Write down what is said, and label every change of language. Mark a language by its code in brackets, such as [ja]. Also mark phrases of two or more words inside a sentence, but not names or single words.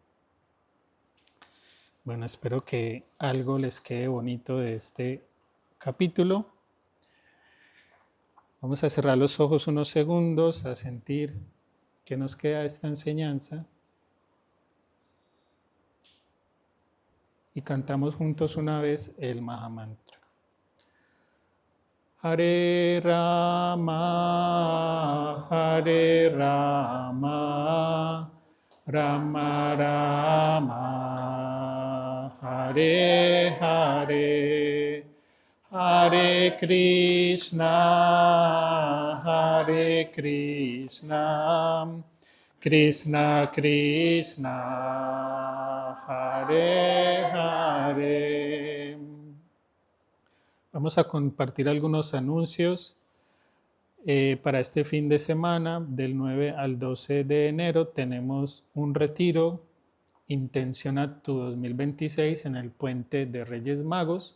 [es] Bueno, espero que algo les quede bonito de este capítulo. Vamos a cerrar los ojos unos segundos, a sentir qué nos queda de esta enseñanza. Y cantamos juntos una vez el Mahamantra. [sa] हरे राम, हरे राम, राम राम, हरे हरे, हरे कृष्ण, हरे कृष्ण, कृष्ण कृष्ण, हरे हरे. [es] Vamos a compartir algunos anuncios para este fin de semana. Del 9 al 12 de enero tenemos un retiro Intenciona tu 2026 en el Puente de Reyes Magos.